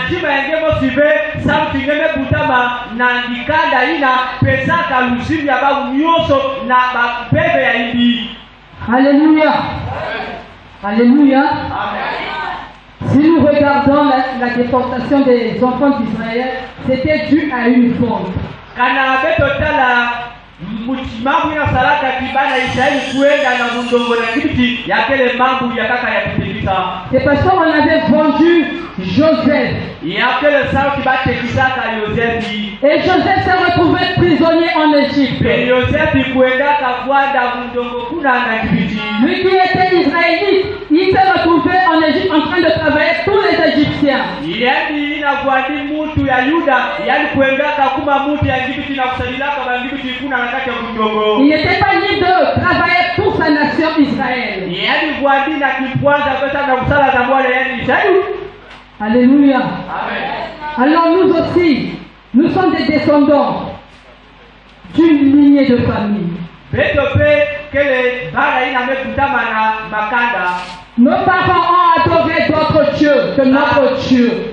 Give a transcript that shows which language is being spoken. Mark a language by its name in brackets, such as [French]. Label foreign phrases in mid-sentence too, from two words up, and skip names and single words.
[French] Alléluia. Alléluia. Si nous regardons la déportation des enfants d'Israël, c'était dû à une faute. [Kituba (Democratic Republic of Congo)] kana betotala mambo ya salaka kibana Israeli kuenda na mundongo na kibiti yakele mambo ya kaka ya kutikisa. [French] C'est parce qu'on avait vendu Joseph. [Kituba (Democratic Republic of Congo)] Yakele sauti bate kisaka Joseph. [French] Et Joseph s'est retrouvé prisonnier en Égypte. [Kituba (Democratic Republic of Congo)] Et Joseph kuenda kavwanda mundongo kuna na kibiti. [French] Lui qui était israélite, il s'est retrouvé en Égypte en train de travailler tous les Égyptiens. [Kituba (Democratic Republic of Congo)] Yani inavwandi mutu ya Yuda, yani kuenda kakuma mutu ya kibiti na kusadilaka ba kibiti kuna na kati ya mundongo. [French] Il n'était pas libre de travailler pour sa nation Israël. [Kituba (Democratic Republic of Congo)] Yani vwandi na kipwanza pesa na kusala na Bwana yani Israeli. [French] Alléluia. Amen. Alors nous aussi, nous sommes des descendants d'une lignée de famille. Nos parents ont adoré d'autres dieux que notre Dieu.